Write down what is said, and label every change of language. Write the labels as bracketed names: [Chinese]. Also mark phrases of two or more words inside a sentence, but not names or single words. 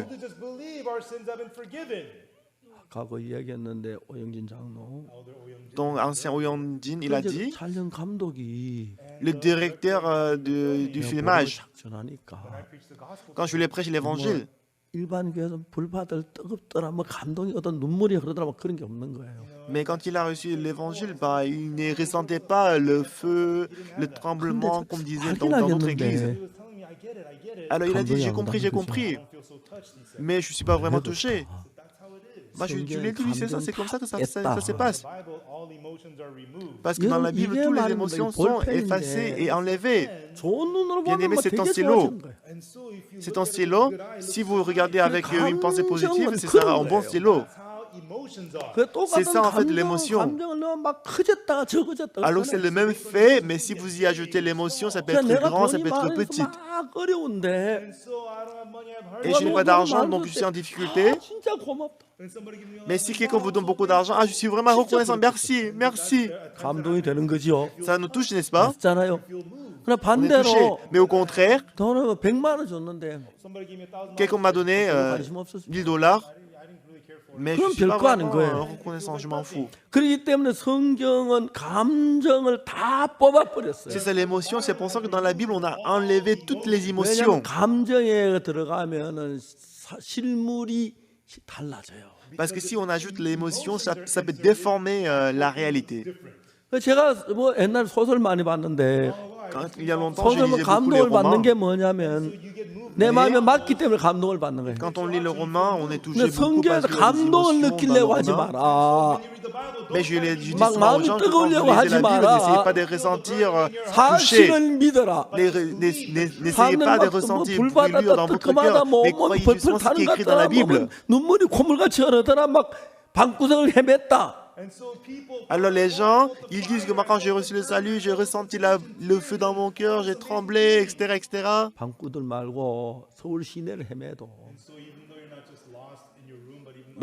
[English] To just believe our sins have been forgiven. [Korean] 과거 이야기했는데 오영진 장로 [French] Ton ancien Oyonjin, il a [Korean] 이제 [French] dit, [Korean] 촬영 감독이 [French] le directeur du filmage, [Korean] 작전하니까 [French] quand je lui ai prêché l'évangile, [Korean] 일반 교회에서 불받을 뜨겁더라, 뭐 감동이 어떤 눈물이 흐르더라, 뭐 그런 게 없는 거예요. [French] Mais quand il a reçu l'évangile, bah, il ne ressentait pas le feu, le tremblement, comme disait dans notre église. [Korean] 확인하겠는데 [French] Alors il a dit, j'ai [Korean] 감동이 [French] compris, [Korean] 안 [French] mais je ne suis pas vraiment [Korean] 그래도 [French] touché. [Korean] 다 [French] Bah, tu l'as dit, c'est ça, c'est comme ça que ça se passe. [English] Bible, all emotions are removed. [French] Parce que dans la Bible, toutes les émotions sont effacées et enlevées. [Korean] 좋은 눈으로 [French] Bien aimé, [Korean] 보면 [French] c'est un [Korean] 되게 [French] stylo. [Korean] 좋아지는 거예요. [English] And so if you [French] C'est [English] look [French] un [English] at it [French] stylo. [English] with good eyes, [French] Si vous regardez avec une pensée positive, ce [Korean] 그런 [French] sera un bon [Korean] 거예요. [French] stylo. [English] that's how emotions are. [Korean] 그 똑같은 [French] C'est ça, en fait, l'émotion. [Korean] 감정을 넣으면 막 커졌다가 적어졌다가 [French] Alors c'est le même fait, mais si vous y ajoutez l'émotion, ça peut être [Korean] 내가 [French] grand, ça [Korean] 돈이 [French] peut être [Korean] 많아서 [French] petit. [Korean] 막 어려운데 [English] And so I don't have money, I've heard. [French] Et je n'ai pas d'argent, donc je suis en difficulté. [Korean] 진짜 고맙다. [English] When somebody gives me [French] Mais si quelqu'un vous donne beaucoup d'argent, ah, je suis vraiment reconnaissant, merci, merci. [Korean] 감동이 되는 거지요. [French] Ça nous touche, n'est-ce pas? [Korean] 맞잖아요. 그러나 [French] On est touché. [Korean] 반대로 [French] Mais au contraire, [Korean] 돈을 100만 원 줬는데 [English] somebody give me $1,000, [French] quelqu'un m'a donné [Korean] 관심 없었어요. [French] 1000 dollars, [English] I didn't really care for it. [French] mais je [Korean] 그럼 [French] suis pas [Korean] 별거 아닌 [French] vraiment [Korean] 거예요. [French] reconnaissant, je m'en fous. [Korean] 그렇기 때문에 성경은 감정을 다 뽑아버렸어요. [French] C'est ça l'émotion, c'est pour ça que dans la Bible, on a enlevé toutes les [Korean] 왜냐하면 [French] émotions. [Korean] 감정에 들어가면은 실물이 달라져요. [French] Parce que si on ajoute l'émotion, ça peut déformer la réalité. [Korean] 제가 뭐 옛날 소설 많이 봤는데 [French] Quand, il y a longtemps, je [Korean] 소설은 [French] lisais beaucoup les [Korean] 감동을 받는 [French] romans. [Korean] 게 뭐냐면 내 마음에 맞기 때문에 감동을 받는 거예요. [French] Quand on lit le roman, on est touché [Korean] 근데 [French] beaucoup parce [Korean] 성경에서 [French] qu'il y a des [Korean] 감동을 [French] émotions dans le [Korean] 느끼려고 하지 [French] roman. [Korean] 마라. [French] Mais je dis [Korean] 막 [French] souvent aux [Korean] 마음이 [French] gens que quand vous [Korean] 뜨거우려고 [French] lisez [Korean] 하지 [French] la Bible, [Korean] 마라. [French] n'essayez pas de ressentir touché. [Korean] 사실을 믿어라. [French] N'essayez [Korean] 사람들 [French] pas de [Korean] 막 [French] ressentir [Korean] 불 [French] brûlure [Korean] 받았다 [French] dans votre [Korean] 뜨끔하다 [French] cœur, [Korean] 뭐 [French] mais croyez [Korean] 벌풀 [French] justement ce [Korean] 타는 [French] qui est [Korean] 것 [French] écrit dans la [Korean] 같더라 뭐 [French] Bible. [Korean] 눈물이 콧물같이 흐르더라 막 방구석을 헤맸다. [English] And so people [French] Alors les gens, ils disent que moi quand j'ai reçu le salut, j'ai ressenti le feu dans mon cœur, j'ai tremblé, etc., etc. [Korean] 방구들 말고 서울 시내를 헤매도 [English] so even though you're not just lost in your room, but even